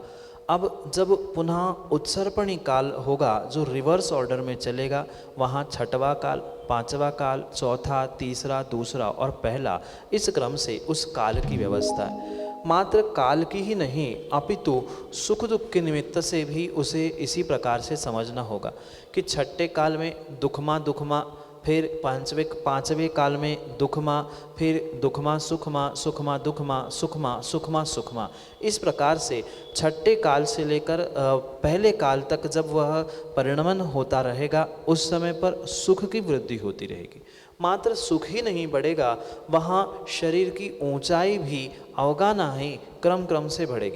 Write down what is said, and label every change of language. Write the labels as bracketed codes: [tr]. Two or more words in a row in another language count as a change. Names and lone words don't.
[hi] अब जब पुनः उत्सर्पणी काल होगा जो [en] reverse order [hi] में चलेगा, वहाँ छठवां काल, पांचवा काल, चौथा, तीसरा, दूसरा और पहला, इस क्रम से उस काल की व्यवस्था है। मात्र काल की ही नहीं अपितु सुख दुख के निमित्त से भी उसे इसी प्रकार से समझना होगा कि छठे काल में दुखमा दुखमा, फिर पांचवें काल में दुखमा, फिर दुखमा सुखमा, सुखमा दुखमा, सुखमा सुखमा सुखमा। इस प्रकार से छठे काल से लेकर पहले काल तक जब वह परिणमन होता रहेगा उस समय पर सुख की वृद्धि होती रहेगी। मात्र सुख ही नहीं बढ़ेगा, वहाँ शरीर की ऊंचाई भी अवगाना ही क्रम क्रम से बढ़ेगी।